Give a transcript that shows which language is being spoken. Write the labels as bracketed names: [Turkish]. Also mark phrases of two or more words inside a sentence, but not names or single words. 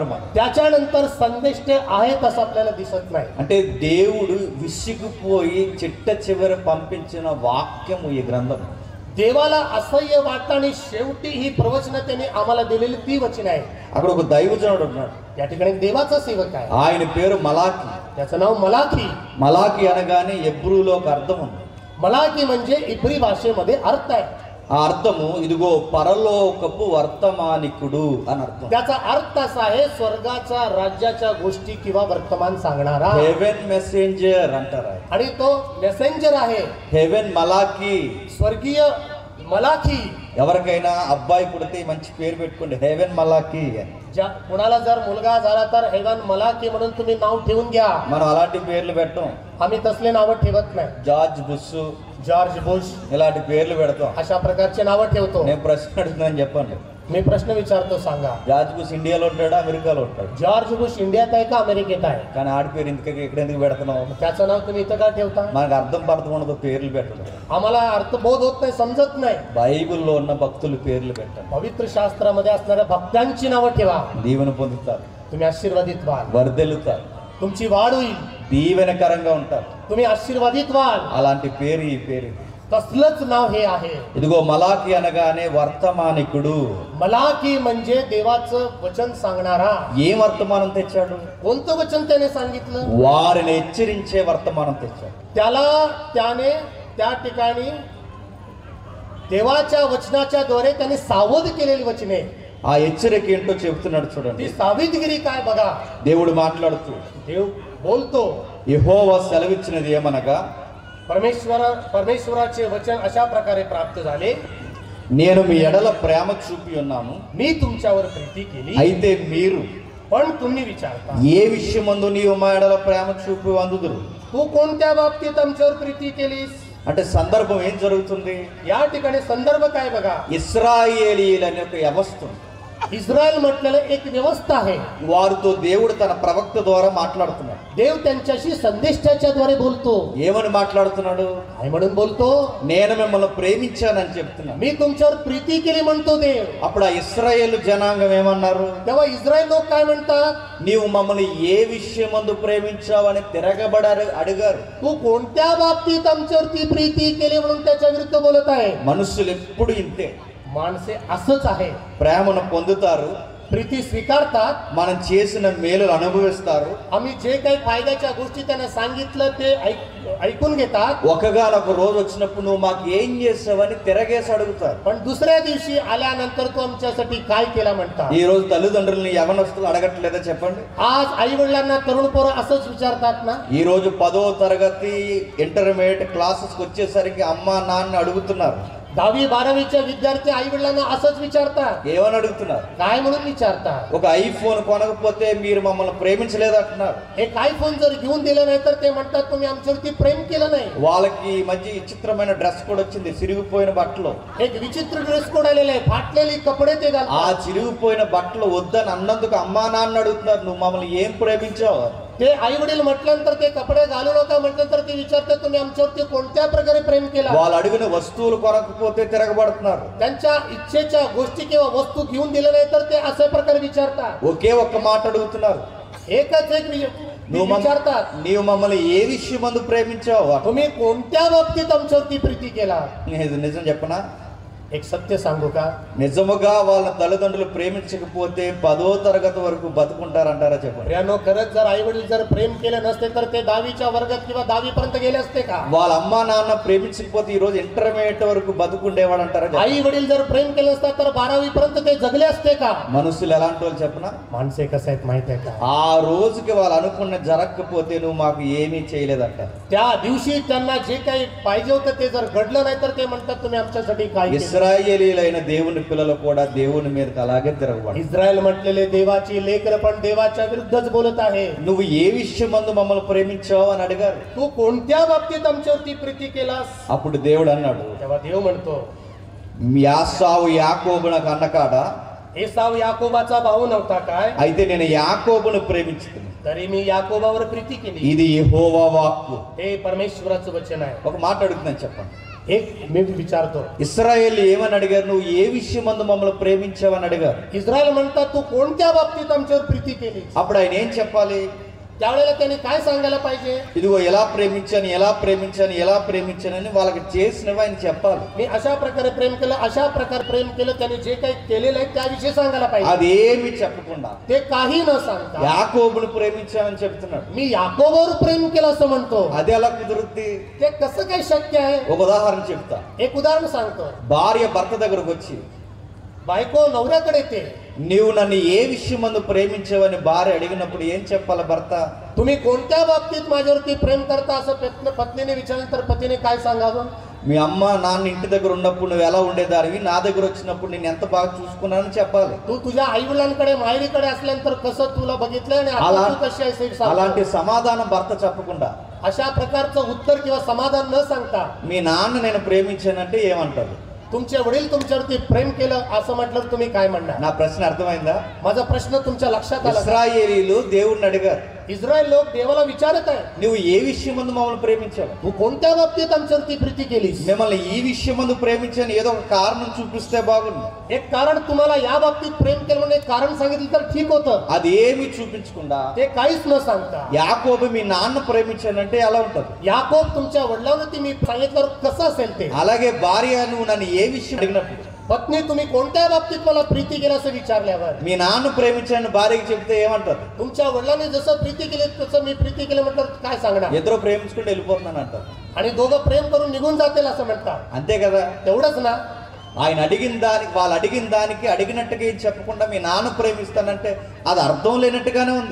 [Telugu] మనకు [Marathi] त्याच्यानंतर संदेष्टे आहेत असं आपल्याला दिसत नाही. [Telugu] అంటే దేవుడు విసిగిపోయి చిట్ట చివరి పంపించిన వాక్యము ఈ గ్రంథం. [Marathi] देवाला असह्य वाटतं आणि शेवटी ही प्रवचनं त्यांनी आम्हाला दिलेली ती वचने आहे. [Telugu] అక్కడ ఒక దైవజనుడు ఉన్నాడు. [Marathi] या ठिकाणी देवाचा सेवक आहे, [Telugu] ఆయన పేరు మలాకి. [Marathi] त्याचं नाव मलाकी. [Telugu] మలాకి అనగానే ఎబ్రూలో ఒక అర్థం ఉంది. [Marathi] मलाकी म्हणजे इब्री भाषेमध्ये अर्थ आहे. [Telugu] ఆ అర్థము ఇదిగో పరలోకపు వర్తమానికుడు అని అర్థం. [Marathi] त्याचा अर्थ असा आहे, स्वर्गाच्या राज्याच्या गोष्टी किंवा वर्तमान सांगणारा. [English] heaven messenger [Telugu] అంటారు. [Marathi] आणि तो मेसेंजर आहे, [Telugu] హెవెన్ మలాకి. [Marathi] स्वर्गीय मलाकी. [Telugu] ఎవరికైనా అబ్బాయి పుడితే మంచి పేరు పెట్టుకోండి, హెవెన్ మలాకి అని. [Marathi] कुणाला जर मुलगा झाला तर हेवन मलाकी म्हणून तुम्ही नाव ठेवून घ्या. [Telugu] మనం అలాంటి పేర్లు పెట్టం. [Marathi] आम्ही तसले नावं ठेवत नाही. [Telugu] జార్జ్ బుష్, [Marathi] जॉर्ज बुश [Telugu] ఇలాంటి పేర్లు పెడతాం. [Marathi] अशा प्रकारचे नावं ठेवतो. [Telugu] నేను ప్రశ్న అడుగుతున్నాను, చెప్పండి. [Marathi] मी प्रश्न विचारतो, सांगा. [Telugu] జార్జ్ బుష్ ఇండియాలో ఉంటాడా అమెరికాలో ఉంటాడు? [Marathi] जॉर्ज बुश इंडियात आहे का अमेरिकेत आहे? [Telugu] కానీ ఆడి పేరు ఇంతకీ ఇక్కడ ఎందుకు పెడుతున్నావు? [Marathi] त्याचं नाव तुम्ही इथं का ठेवता? [Telugu] మనకు అర్థం పర్థం ఉండదు పేర్లు పెట్టడం. [Marathi] आम्हाला अर्थबोध होत नाही, समजत नाही. [Telugu] బైబిల్లో ఉన్న భక్తుల పేర్లు పెట్టండి. [Marathi] पवित्र शास्त्रामध्ये असणाऱ्या भक्तांची नावं ठेवा. [Telugu] దీవెన పొందుతారు, [Marathi] तुम्ही आशीर्वादित व्हाल, [Telugu] వర్ధెలుతారు, [Marathi] तुमची वाढ होईल, [Telugu] దీవెనకరంగా ఉంటారు. [Marathi] तुम्ही आशीर्वादित व्हाल. [Telugu] అలాంటి పేరు ఈ పేరు. [Marathi] तसलंच नाव हे आहे. [Telugu] ఇదిగో మలాకి అనగానే వర్తమానికుడు. [Marathi] मलाकी म्हणजे देवाचं वचन सांगणारा. [Telugu] ఏం వర్తమానం తెచ్చాడు? [Marathi] कोणतं वचन त्याने सांगितलं? [Telugu] వారిని హెచ్చరించే వర్తమానం తెచ్చాడు. [Marathi] त्याने त्या ठिकाणी देवाच्या वचनाच्या द्वारे त्याने सावध केलेली वचने. [Telugu] ఆ హెచ్చరిక ఏంటో చెబుతున్నాడు [Marathi] ती [Telugu] చూడండి. [Marathi] सावधगिरी काय बघा. [Telugu] దేవుడు మాట్లాడుతూ [Marathi] देव बोलतो. [Telugu] యెహోవా సెలవిచ్చినది ఏమనగా, [Marathi] परमेश्वराचे वचन अशा प्रकारे प्राप्त झाले, [Telugu] నేను మీ ఎడల ప్రేమ చూపి ఉన్నాను, [Marathi] मी तुमच्यावर प्रीती केली, [Telugu] అయితే మీరు [Marathi] पण तुम्ही विचारता [Telugu] ఏ విషయమందు నీవు మా ఎడల ప్రేమ చూపి అందుదురు. [Marathi] तू कोणत्या बाबतीत आमच्यावर प्रीती केलीस? [Telugu] అంటే సందర్భం ఏం జరుగుతుంది? [Marathi] या ठिकाणी संदर्भ काय बघा. [Telugu] ఇశ్రాయేలీయులు అనే ఒక వ్యవస్థ ఉంది. [Marathi] इस्रायल म्हटलेलं एक व्यवस्था आहे. [Telugu] వారితో దేవుడు తన ప్రవక్త ద్వారా మాట్లాడుతున్నాడు. [Marathi] देव त्यांच्याशी संदेष्टाच्या द्वारे बोलतो. [Telugu] ఏమని మాట్లాడుతున్నాడు? [Marathi] काय म्हणून बोलतो? [Telugu] నేను మిమ్మల్ని ప్రేమించానని చెప్తున్నాను. [Marathi] मी तुमच्यावर प्रीती केली म्हणतो देव. [Telugu] అప్పుడు ఆ ఇశ్రాయేలు జనాంగం ఏమన్నారు? [Marathi] तेव्हा इस्रायल लोक काय म्हणतात? [Telugu] నీవు మమ్మల్ని ఏ విషయమందు ప్రేమించావని తిరగబడారు అడిగారు. [Marathi] तू कोणत्या बाबतीत आमच्यावरती प्रीती केली म्हणून त्याच्या विरुद्ध बोलत आहे. [Telugu] మనుషులు ఎప్పుడు ఇంతే, [Marathi] माणसे असंच आहे. [Telugu] ప్రేమను పొందుతారు, [Marathi] प्रीती स्वीकारतात, [Telugu] మనం చేసిన మేలులు అనుభవిస్తారు, [Marathi] आम्ही जे काही फायद्याच्या गोष्टी त्यांना सांगितलं ते ऐकून घेतात. [Telugu] ఒకగానొక రోజు వచ్చినప్పుడు నువ్వు మాకు ఏం చేసావని తిరగేసి అడుగుతారు. [Marathi] पण दुसऱ्या दिवशी आल्यानंतर तू आमच्यासाठी काय केला म्हणतात. [Telugu] ఈ రోజు తల్లిదండ్రులని యవనస్తులు అడగట్లేదా చెప్పండి? [Marathi] आज आई वडिलांना तरुण पोरं असंच विचारतात ना. [Telugu] ఈ రోజు 10వ తరగతి [English] intermediate classeski [Telugu] వచ్చేసరికి అమ్మా నాన్న అడుగుతున్నారు. [Marathi] दहावी 12वीचे विद्यार्थी आई वडिलांना असंच विचारतात. [Telugu] ఏమని అడుగుతున్నారు? [Marathi] काय म्हणून विचारतात? [Telugu] ఒక ఐఫోన్ కొనకపోతే మీరు మమ్మల్ని ప్రేమించలేదు అంటున్నారు. [Marathi] एक आयफोन जर घेऊन दिलं नाही तर ते म्हणतात तुम्ही आमच्यावरती प्रेम केलं नाही. [Telugu] వాళ్ళకి ఈ మధ్య విచిత్రమైన [English] dress code [Telugu] వచ్చింది, చిరిగిపోయిన బట్టలు. [Marathi] एक विचित्र [English] dress code [Marathi] आलेला आहे, फाटलेली कपडे ते ఆ घालतात. [Telugu] చిరిగిపోయిన బట్టలు వద్దని అన్నందుకు అమ్మా నాన్న అడుగుతున్నారు, నువ్వు మమ్మల్ని ఏం ప్రేమించావు? [Marathi] ते आई वडील म्हटल्यानंतर ते कपडे घालू नका म्हटल्यानंतर ते विचारतात तुम्ही आमच्यावरती कोणत्या प्रकारे प्रेम केला. [Telugu] వాళ్ళు అడిగిన వస్తువులు కొనకపోతే తిరగబడుతున్నారు. [Marathi] त्यांच्या इच्छेच्या गोष्टी किंवा वस्तू घेऊन दिल्या नाही तर ते अशा प्रकारे विचारतात. [Telugu] ఒకే ఒక్క మాట అడుగుతున్నారు, [Marathi] एकच एक विचारतात, [Telugu] నీవు మమ్మల్ని ఏ విషయమందు ప్రేమించావు? [Marathi] तुम्ही कोणत्या बाबतीत आमच्यावरती प्रीती केला. [Telugu] నిజం చెప్పనా? [Marathi] एक सत्य सांगू का? [Telugu] నిజముగా వాళ్ళ తల్లిదండ్రులు ప్రేమించకపోతే 10వ తరగతి వరకు బతుకుంటారంటారా చెప్పండి. [Marathi] प्रियानो, खरंच जर आई वडील जर प्रेम केले नसते तर ते 10वीच्या वर्गात किंवा 10वी पर्यंत गेले असते का? [Telugu] వాళ్ళ అమ్మా నాన్న ప్రేమించకపోతే ఈ రోజు ఇంటర్మీడియట్ వరకు బతుకుండేవాడు అంటారా? [Marathi] आई वडील जर प्रेम केलं असतं तर 12वी पर्यंत ते जगले असते का? [Telugu] మనుషులు ఎలాంటి వాళ్ళు చెప్పనా? [Marathi] माणसे कसं आहेत माहिती आहे का? [Telugu] ఆ రోజుకి వాళ్ళు అనుకున్న జరగకపోతే నువ్వు మాకు ఏమీ చేయలేదంట. [Marathi] त्या दिवशी त्यांना जे काही पाहिजे होतं ते जर घडलं नाही तर ते म्हणतात तुम्ही आमच्यासाठी काय केलं. [Telugu] ఇశ్రాయేలీలైన దేవుని పిల్లలు కూడా దేవుని మీదకి అలాగే తిరగబడ్డారు. [Marathi] इस्रायल म्हटलेले देवाची लेकर पण देवाच्या विरुद्धच बोलत आहे. [Telugu] నువ్వు ఏ విషయమందు మమ్మల్ని ప్రేమించావు అని అడిగారు. [Marathi] तू कोणत्या बाबतीत आमच्यावरती प्रीती केलास? [Telugu] అప్పుడు దేవుడు అన్నాడు, [Marathi] तेव्हा देव म्हणतो, [Telugu] యాసావు యాకోబునకు అన్నకాడా, [Marathi] एसाव याकोबाचा भाऊ नव्हता काय? [Telugu] అయితే నేను యాకోబును ప్రేమించుకున్నాను. [Marathi] तरी मी याकोबावर प्रीती केली. [Telugu] ఇది యెహోవా వాక్కు. [Marathi] हे परमेश्वराचं वचन आहे. [Telugu] ఒక మాట అడుగుతున్నాను చెప్పండి. [Marathi] एक मी विचारतो, [Telugu] ఇశ్రాయేలు ఏమని అడిగారు? నువ్వు ఏ విషయమందు మమ్మల్ని ప్రేమించావని అడిగారు. [Marathi] इस्रायल म्हणतात तू कोणत्या बाबतीत आमच्यावर प्रीती केली? [Telugu] అప్పుడు ఆయన ఏం చెప్పాలి? [Marathi] त्यावेळेला त्याने काय सांगायला पाहिजे? [Telugu] ఇదిగో ఎలా ప్రేమించానని వాళ్ళకి చేసినవి ఆయన చెప్పాలి. [Marathi] मी अशा प्रकारे प्रेम केलं, अशा प्रकारे प्रेम केलं, त्याने जे काही केलेलं आहे त्याविषयी सांगायला पाहिजे. [Telugu] అదేమి చెప్పకుండా [Marathi] ते काही न सांगता [Telugu] యాకోబును ప్రేమించానని చెప్తున్నాడు. [Marathi] मी याकोबावर प्रेम केलं असं म्हणतो. [Telugu] అది ఎలా కుదురుద్ది? [Marathi] ते कसं काही शक्य आहे? [Telugu] ఒక ఉదాహరణ చెప్తా. [Marathi] एक उदाहरण सांगतो. [Telugu] భార్య భర్త దగ్గరకు వచ్చి, [Marathi] बायको नवऱ्याकडे येते, [Telugu] నీవు నన్ను ఏ విషయమందు ప్రేమించావని భార్య అడిగినప్పుడు ఏం చెప్పాలి భర్త? [Marathi] तुम्ही कोणत्या बाबतीत माझ्यावरती प्रेम करता असं पत्नीने विचारलं तर पतीने काय सांगावं? [Telugu] మీ అమ్మ నాన్న ఇంటి దగ్గర ఉన్నప్పుడు నువ్వు ఎలా ఉండేదానివి, నా దగ్గర వచ్చినప్పుడు నేను ఎంత బాగా చూసుకున్నానని చెప్పాలి. [Marathi] तू तुझ्या आई वडिलांकडे माहेरीकडे असल्यानंतर कसं तुला बघितलं आणि आता तू कशी आहेस हे सांग. [Telugu] అలాంటి సమాధానం భర్త చెప్పకుండా [Marathi] अशा प्रकारचं उत्तर किंवा समाधान न सांगता [Telugu] మీ నాన్న నేను ప్రేమించానంటే ఏమంటారు? [Marathi] तुमचे वडील तुमच्यावरती प्रेम केलं असं म्हटलं तुम्ही काय म्हणणार? [Telugu] నా ప్రశ్న అర్థమైందా? [Marathi] माझा प्रश्न तुमच्या लक्षात आला? [Telugu] ఇశ్రాయేలీలు దేవుణ్ణి అడిగారు, [Marathi] इस्रायल लोक देवाला विचारत आहे, [Telugu] నువ్వు ఏ విషయమందు మమ్మల్ని ప్రేమించావు? [Marathi] तू कोणत्या बाबतीत आमच्यावरती प्रीती केलीस? [Telugu] మిమ్మల్ని ఈ విషయమందు ప్రేమించాను ఏదో ఒక కారణం చూపిస్తే బాగుంది. [Marathi] एक कारण तुम्हाला या बाबतीत प्रेम केलं म्हणून एक कारण सांगितलं तर ठीक होतं. [Telugu] అది ఏమి చూపించకుండా [Marathi] ते काहीच न सांगता [Telugu] యాకోబు మీ నాన్న ప్రేమించానంటే ఎలా ఉంటది? [Marathi] याकोब तुमच्या वडिलांवरती मी सांगितल्यावर कसं असेल ते? [Telugu] అలాగే భార్య నువ్వు నన్ను ఏ విషయం అడిగినప్పుడు, [Marathi] पत्नी तुम्ही कोणत्या बाबतीत मला प्रीती केलं असं विचारल्यावर [Telugu] మీ నాన్న ప్రేమించాను భార్యకి చెప్తే ఏమంటారు? [Marathi] तुमच्या वडिलांनी जसं प्रीती केली तसं मी प्रीती केलं म्हटलं काय सांगणार? [Telugu] ఇద్దరు ప్రేమించుకుంటూ వెళ్ళిపోతున్నాను అంటారు. [Marathi] आणि दोघं प्रेम करून निघून जातील असं म्हणतात. [Telugu] అంతే కదా? [Marathi] तेवढंच ना? [Telugu] ఆయన అడిగిన దానికి వాళ్ళు అడిగిన దానికి అడిగినట్టుగా ఏం చెప్పకుండా మీ నాన్న ప్రేమిస్తానంటే అది అర్థం లేనట్టుగానే ఉంది.